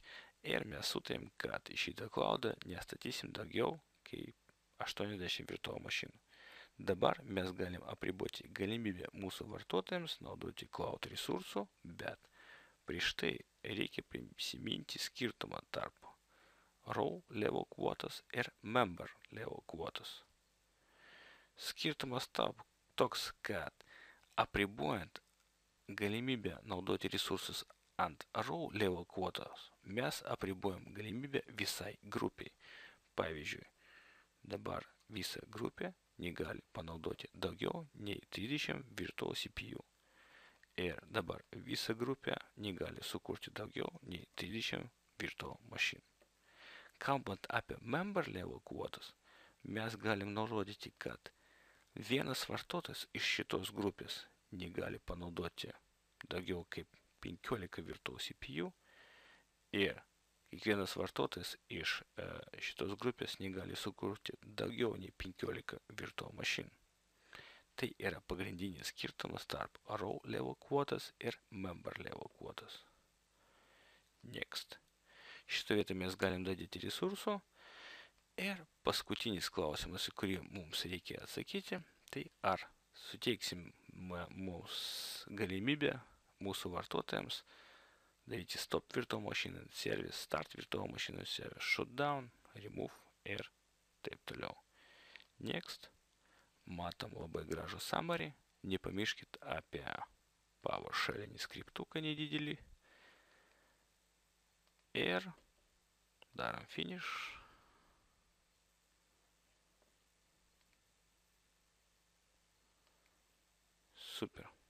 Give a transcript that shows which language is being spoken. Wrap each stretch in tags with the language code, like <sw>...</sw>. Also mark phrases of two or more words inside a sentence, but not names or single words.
<lt>Ir mes sutarėm, kad į šitą cloudą nestatysim daugiau kaip 80 virtual mašinų. Dabar mes galim apriboti galimybę mūsų vartotojams naudoti cloud resursų, bet prieš tai reikia prisiminti skirtumą tarp</lt> <en>role level</en> <lt>kvotas ir</lt> <en>member level</en> <lt>kvotas. Skirtumas toks, kad apribojant galimybę naudoti resursus ant</lt> <en>role level</en> <lt>kvotos, mes apribojam galimybę visai grupiai. Pavyzdžiui, dabar visa grupė negali panaudoti daugiau nei 30</lt> <en>virtual CPU.</en> <lt>Ir dabar visa grupė negali sukurti daugiau nei 30 virtual mašinų. Kalbant apie member level kvotas, mes galim nurodyti, kad vienas vartotojas iš šitos grupės negali panaudoti daugiau kaip 15</lt> <en>virtual CPU</en> <lt>ir kiekvienas vartotojas iš šitos grupės negali sukurti daugiau nei 15 virtual mašinų. Tai yra pagrindinis skirtumas tarp</lt> <en>role level</en> <lt>kvotas ir</lt> <en>member level</en> <lt>kvotas.</lt> <en>Next.</en> <lt>Šitą vietą mes galim dadyti resursų. Ir paskutinis klausimas, į kurį mums reikia atsakyti, tai ar suteiksim mums galimybę mūsų vartotojams daryti</lt> <en>stop virtual machine service, start virtual machine service, shutdown, remove</en> <lt>ir taip toliau.</lt> <en>Next.</en> <lt>Matom labai gražų summary. Nepamirškit apie PowerShell skriptuką nedidelį. Ir darom finish. Super.</lt>